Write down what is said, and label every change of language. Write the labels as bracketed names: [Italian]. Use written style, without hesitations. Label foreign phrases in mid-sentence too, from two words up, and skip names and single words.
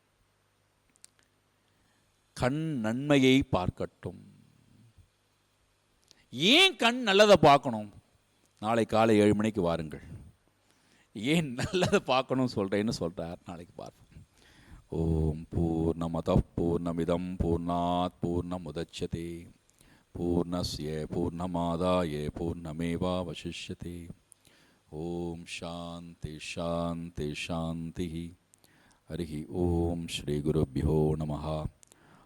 [Tamil] கண் நன்மையை பார்க்கட்டும். ஏன் கண் நல்லதை பார்க்கணும்? நாளை காலை 7 மணிக்கு வாருங்கள். ஏன் நல்லதை பார்க்கணும் சொல்கிறேன்னு சொல்கிறார். நாளைக்கு பார்ப்போம். [Sanskrit] ॐ पूर्णमदः पूर्णमिदं पूर्णात् पूर्णमुदच्यते पूर्णस्य पूर्णमादाय पूर्णमेवावशिष्यते. ॐ शान्ति शान्ति शान्ति. हरि ॐ श्री गुरुभ्यो नमः.